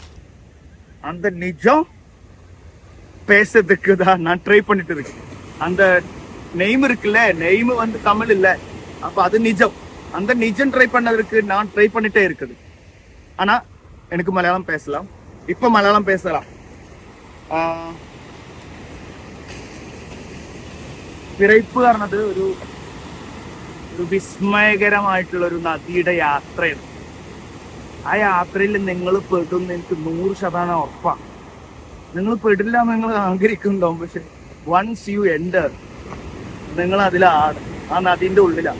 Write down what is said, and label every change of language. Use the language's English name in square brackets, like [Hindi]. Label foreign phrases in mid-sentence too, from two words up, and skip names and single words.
[Tamil] அந்த நிஜம் பேசுறதுக்கு தான் நான் ட்ரை பண்ணிட்டு இருக்கேன். அந்த நெய்ம் இருக்குல்ல, நெய்ம் தமிழ் இல்ல, அப்ப அது நிஜம். அந்த நிஜம் ட்ரை பண்ணதுக்கு நான் ட்ரை பண்ணிட்டே இருக்குது. ஆனா எனக்கு மலையாளம் பேசலாம். இப்ப மலையாளம் பேசலாம். [Malayalam] പിറൈപ്പ് പറഞ്ഞത് ഒരു വിസ്മയകരമായിട്ടുള്ള ഒരു നദിയുടെ യാത്രയാണ്. ആ യാത്രയിൽ നിങ്ങൾ പെടും എനിക്ക് 100% ഉറപ്പാണ്. നിങ്ങൾ പെടില്ല എന്ന് നിങ്ങൾ ആഗ്രഹിക്കുന്നുണ്ടാവും. പക്ഷെ [English] once you enter, [Malayalam] നിങ്ങൾ അതിലാണ്, ആ നദീൻ്റെ ഉള്ളിലാണ്.